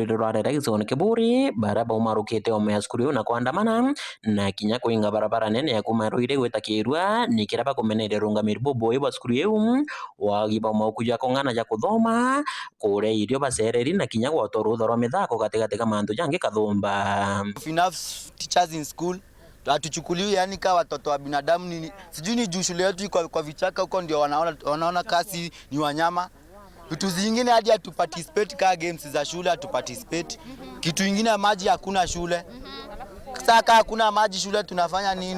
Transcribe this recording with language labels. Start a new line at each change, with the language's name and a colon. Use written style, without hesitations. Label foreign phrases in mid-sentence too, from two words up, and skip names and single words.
Meru: dwere rwarera gizone kiburi bara baumarukite ome ya skuru na kwandamana na kinya kuinga barabara nene ya kumaruire gwitakirwa nikira bakumeneeria rungamiri boboyi baskuru yeu wagi baumakuja kong'ana ja kuthoma kure irio bacereri na kinya gwotorwa uthoro mithako katikati mantu jange kathumba.
English: Enough teachers in school
Swahili: hatuchukuliwi yani kama watoto wa binadamu ni sijui ni juu shule yetu kwa vichaka huko ndio wanaona kasi ni wanyama. Vitu zingine hadi hatuparticipate ka games za shule hatuparticipate. Kitu kingine maji hakuna shule. Sasa hakuna maji shule tunafanya nini?